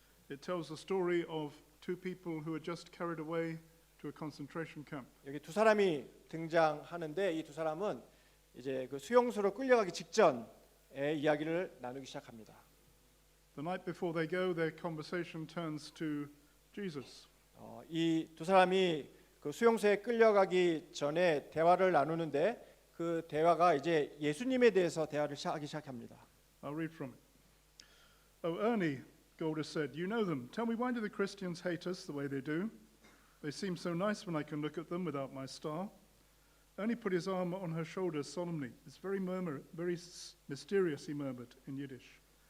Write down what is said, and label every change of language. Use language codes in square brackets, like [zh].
[en] It tells the story of two people who were just carried away to a concentration camp. [ko] 여기 두 사람이 등장하는데 이 두 사람은 이제 그 수용소로 끌려가기 직전의 이야기를 나누기 시작합니다. [en] The night before they go, their conversation turns to Jesus. [ko] 이 두 사람이 그 수용소에 끌려가기 전에 대화를 나누는데 그 대화가 이제 예수님에 대해서 대화를 하기 시작합니다. [en] I'll read from it. Oh, Ernie, Golders said, you know them. Tell me, why do the Christians hate us the way they do? They seem so nice when I can look at them without my star. Ernie put his arm on her shoulder solemnly. It's very mysterious, he murmured in Yiddish.